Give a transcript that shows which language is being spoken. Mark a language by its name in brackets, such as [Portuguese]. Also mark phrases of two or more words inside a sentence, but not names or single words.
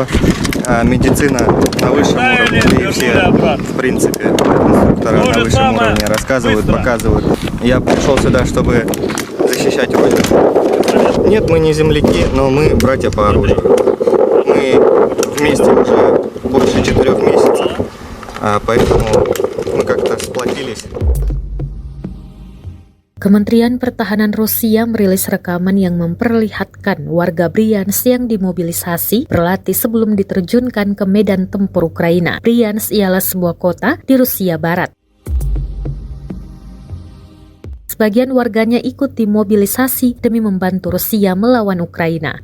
[Russian] Медицина на высшем уровне, и все, в принципе, инструктора на высшем уровне рассказывают, показывают. Я пришел сюда, чтобы защищать Родину. Нет, мы не земляки, но мы братья по оружию. Мы вместе уже больше 4 месяцев, поэтому мы как-то сплотились. [Indonesian] Kementerian Pertahanan Rusia merilis rekaman yang memperlihatkan warga Bryansk yang dimobilisasi berlatih sebelum diterjunkan ke medan tempur Ukraina. Bryansk ialah sebuah kota di Rusia Barat. Sebagian warganya ikut dimobilisasi demi membantu Rusia melawan Ukraina.